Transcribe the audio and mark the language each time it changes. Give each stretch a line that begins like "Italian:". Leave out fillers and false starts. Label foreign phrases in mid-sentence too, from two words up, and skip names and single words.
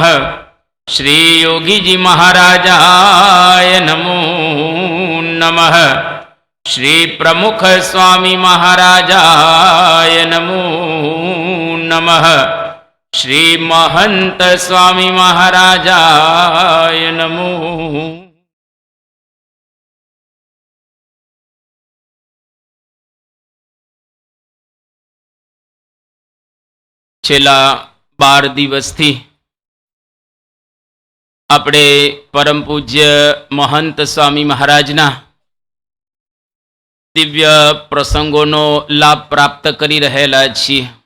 Sanskrit: श्री योगी जी महाराजाय नमो नमः। श्री प्रमुख स्वामी महाराजाय नमो नमः। श्री महंत स्वामी महाराजाय नमो।
Gujarati: છેલ્લા 12 દિવસથી આપણે પરમ પૂજ્ય મહંત સ્વામી મહારાજના દિવ્ય પ્રસંગોનો લાભ પ્રાપ્ત કરી રહેલા છીએ.